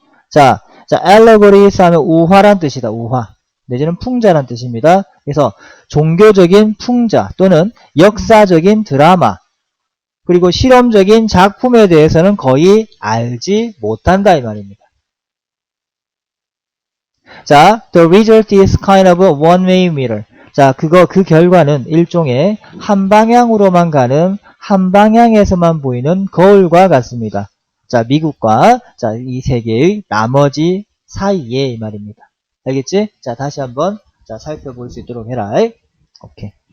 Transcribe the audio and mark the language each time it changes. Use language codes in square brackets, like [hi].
[ko] 자, allegories 하면 우화란 뜻이다. 우화. 내지는 풍자란 뜻입니다. 그래서 종교적인 풍자 또는 역사적인 드라마 그리고 실험적인 작품에 대해서는 거의 알지 못한다 이 말입니다. [en] 자, the result is kind of a one-way mirror. [ko] 자, 그 결과는 일종의 한 방향으로만 가는 한 방향에서만 보이는 거울과 같습니다. 자, 미국과 자, 이 세계의 나머지 사이에 이 말입니다. 알겠지? 자, 다시 한번 자, 살펴볼 수 있도록 해라. 오케이.